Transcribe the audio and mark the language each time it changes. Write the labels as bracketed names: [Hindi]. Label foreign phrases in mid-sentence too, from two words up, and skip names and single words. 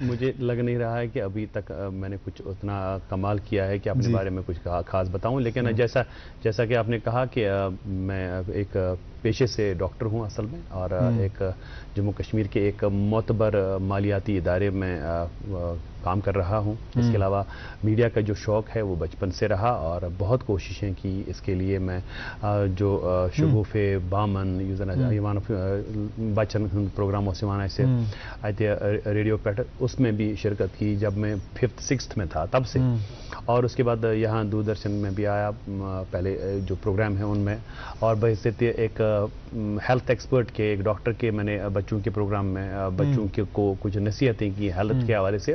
[Urdu] مجھے لگ نہیں رہا ہے کہ ابھی تک میں نے کچھ اتنا کمال کیا ہے کہ اپنے بارے میں کچھ خاص بتاؤں، لیکن جیسا کہ آپ نے کہا کہ میں ایک پیشے سے ڈاکٹر ہوں اصل میں، اور ایک جموں کشمیر کے ایک معتبر مالیاتی ادارے میں کام کر رہا ہوں. اس کے علاوہ میڈیا کا جو شوق ہے وہ بچپن سے رہا اور بہت کوششیں کی اس کے لیے. میں جو شگوفے بامن بچن پروگرام سیوانہ سے ریڈیو پیٹر اس میں بھی شرکت کی جب میں 5th 6th میں تھا تب سے، اور اس کے بعد یہاں دوردرشن میں بھی آیا پہلے جو پروگرام ہیں ان میں، اور بحیثیت ایک [English] health expert [Urdu] کے، ایک ڈاکٹر کے میں نے بچوں کے پروگرام میں بچوں کو کچھ نصیحتیں کی ہیلتھ کے حوالے سے.